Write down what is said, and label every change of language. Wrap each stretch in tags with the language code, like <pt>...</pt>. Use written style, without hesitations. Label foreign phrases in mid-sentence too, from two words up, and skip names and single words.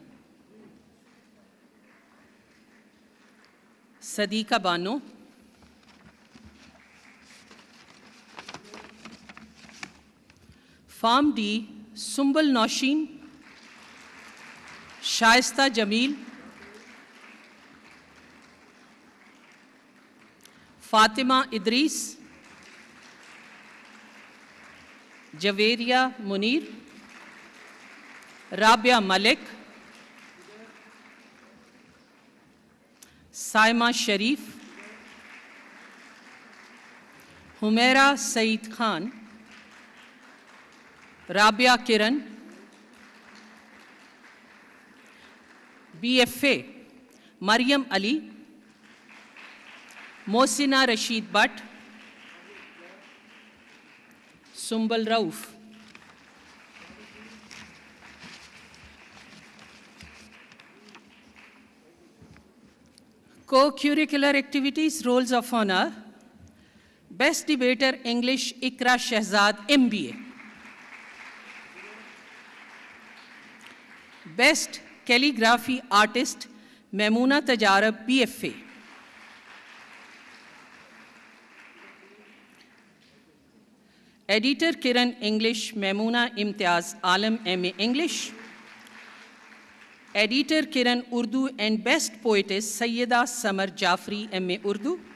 <en>Sadiqa Bano, Farm D, Sumbul Nausheen, Shaista Jameel, Fatima Idris, Javeria Munir, Rabia Malik, Saima Sharif, Humaira Saeed Khan, Rabia Kiran, BFA, Maryam Ali, Mohsina Rashid Butt, Sumbul Rauf. Co-curricular activities, roles of honor. Best Debater English, Ikra Shahzad, MBA. Best Calligraphy Artist, Maimoona Tajarab, BFA. Editor Kiran English, Maimoona Imtiaz Alam, MA English. Editor Kiran Urdu and Best Poetess, Sayyida Samar Jafri, MA Urdu.</en>